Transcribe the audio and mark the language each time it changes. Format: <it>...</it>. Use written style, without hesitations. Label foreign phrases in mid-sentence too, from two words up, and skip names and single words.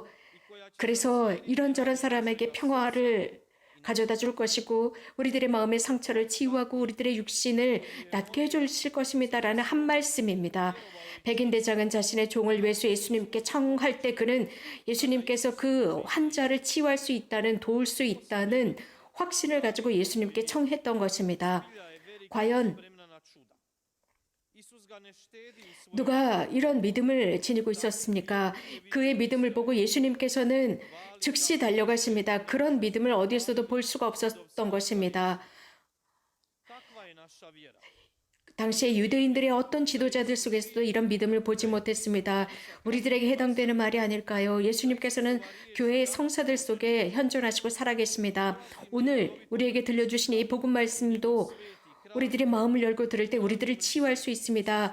<ko>그래서 이런저런 사람에게 평화를 가져다 줄 것이고 우리들의 마음의 상처를 치유하고 우리들의 육신을 낫게 해주실 것입니다라는 한 말씀입니다. 백인 대장은 자신의 종을 위해서 예수님께 청할 때 그는 예수님께서 그 환자를 치유할 수 있다는, 도울 수 있다는 확신을 가지고 예수님께 청했던 것입니다. 과연</ko> <hr>spremna na čuda. Isus ga ne štedi u svojim</hr> <ko>누가 이런 믿음을 지니고 있었습니까? 그의 믿음을 보고 예수님께서는 즉시 달려가십니다. 그런 믿음을 어디에서도 볼 수가 없었던 것입니다.</ko> <hr>Kakva je naša vjera?</hr> <ko>당시에 유대인들의 어떤 지도자들 속에서도 이런 믿음을 보지 못했습니다. 우리들에게 해당되는 말이 아닐까요? 예수님께서는 교회의 성사들 속에 현존하시고 살아계십니다. 오늘 우리에게 들려주신 이 복음 말씀도 우리들의 마음을 열고 들을 때 우리들을 치유할 수 있습니다.</ko>